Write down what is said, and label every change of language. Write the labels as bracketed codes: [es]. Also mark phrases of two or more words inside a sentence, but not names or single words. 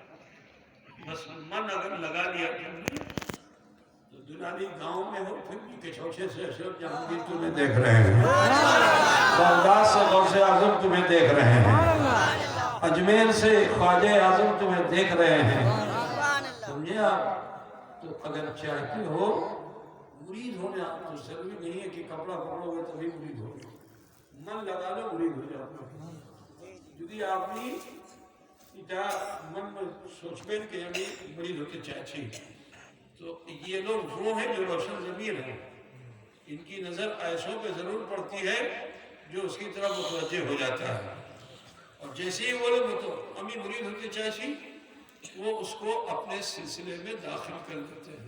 [ur] بس من اگر لگا لیا تو دلانی گاؤں میں ہو پھر بھی کچھوچے سے اشرف جہانگیر تمہیں دیکھ رہے ہیں، بغداد سے غوث اعظم تمہیں دیکھ رہے ہیں، اجمیر سے خواجہ اعظم تمہیں دیکھ رہے ہیں، سمجھے آپ؟ تو اگر چاہتے ہو مرید ہونا تو ضروری نہیں ہے کہ کپڑا پکڑو گے تبھی مرید ہوگے، من لگا لو مرید ہو جاتا ہے۔ [bn] যদি আপনি এটা [ur] من میں سوچ بین کہ ہمیں مرید ہوتے چاہتے ہیں تو یہ لوگ وہ ہیں جو روشن ضمیر ہیں، ان کی نظر ایسوں پہ ضرور پڑتی ہے جو اس کی طرف متوجہ ہو جاتا ہے، اور جیسے ہی وہ لوگ ہمیں مرید ہوتے چاہتے ہیں وہ اس کو اپنے سلسلے میں داخل کر دیتے ہیں۔